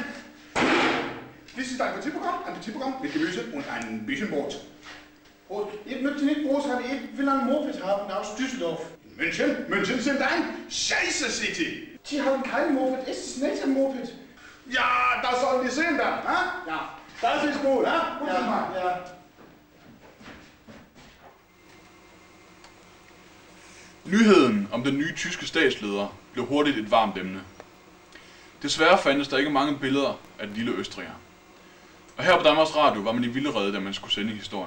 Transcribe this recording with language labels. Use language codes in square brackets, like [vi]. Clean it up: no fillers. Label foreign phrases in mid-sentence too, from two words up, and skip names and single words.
[de] Dies ist ein Appetit-Programm mit Gemüse und ein bisschen Brot. Brot? Ich möchte nicht Brot haben, ich will ein Moped haben aus Düsseldorf. München? München sind ein Scheiße City. Die haben kein Moped, ist es nicht ein Moped? Ja, das sollen die sehen dann, ha? Ja. Das ist gut, ha? Gut gemacht. Ja. [da] Nyheden om den nye tyske statsleder blev hurtigt et varmt emne. Desværre fandtes der ikke mange billeder af den lille østriger. Og her på Danmarks Radio var man i vildrede, da man skulle sende historien.